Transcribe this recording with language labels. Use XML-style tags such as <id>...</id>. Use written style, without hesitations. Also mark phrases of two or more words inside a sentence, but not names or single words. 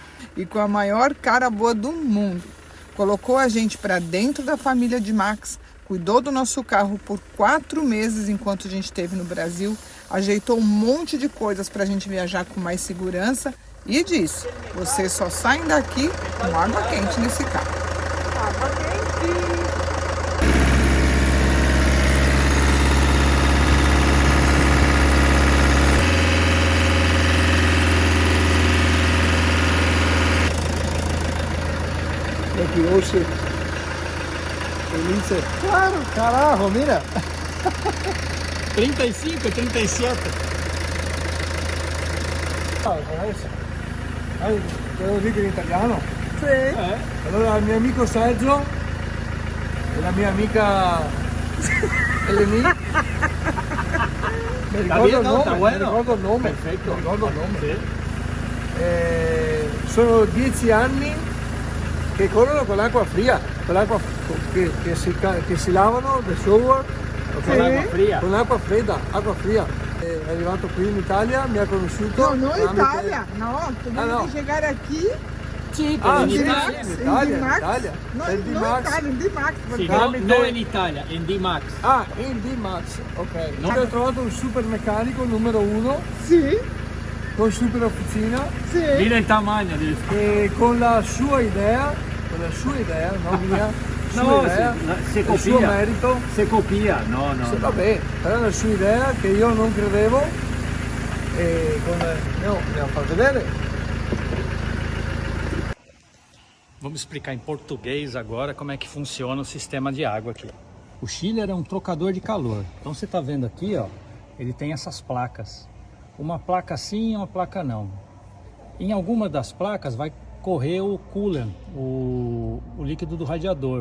<pt>E com a maior cara boa do mundo. Colocou a gente para dentro da família de Max, cuidou do nosso carro por 4 meses enquanto a gente esteve no Brasil, ajeitou um monte de coisas para a gente viajar com mais segurança e disse: vocês só saem daqui com água quente nesse carro. Água quente!</pt> <it>Che rosse. Felice.</it> <es>Claro, carajo, mira. 35, 37.</es> <it>Devo dire in italiano.</it> <pt>Sim.</pt> <it>Allora il mio amico Sergio e la mia amica Eleni. Mi ricordo il nome, mi ricordo il nome. Perfetto. Mi ricordo il nome. Sì. Sono 10 anni che corrono con l'acqua fria, con l'acqua che si lavano da shower, Con l'acqua fria. con l'acqua fredda, acqua fria. È arrivato qui in Italia, mi ha conosciuto.</it> <pt>Não,</pt> <it>tramite-</it> <pt>Itália. Não, tivemos não. que chegar aqui.</pt> <it>Sì, Ah, in sì, Italia. sì. Italia.</it> <pt>Não,</pt> <it>È di</it> <pt>não Max.</pt> <it>Itália, di Max. Sì, Tramite- non in Italia, in D-Max. Ah, in D-Max, ok. Ho trovato un super meccanico numero 1</it> <pt>Sim,</pt> <it>con super officina</it> <pt>sim. Mira il tamanho disso.</pt> <it>e con la sua idea, non mia, sua No, idea, se il suo copia. merito. Se copia, no. Sì, vabbè, però la sua idea che io non credevo e andiamo a far vedere.</it> <pt>Vamos explicar em português agora como é que funciona o sistema de água aqui. O chiller é um trocador de calor. Então você está vendo aqui, ó, ele tem essas placas. Uma placa sim e uma placa não. Em alguma das placas vai correr o coolant, o líquido do radiador.</pt>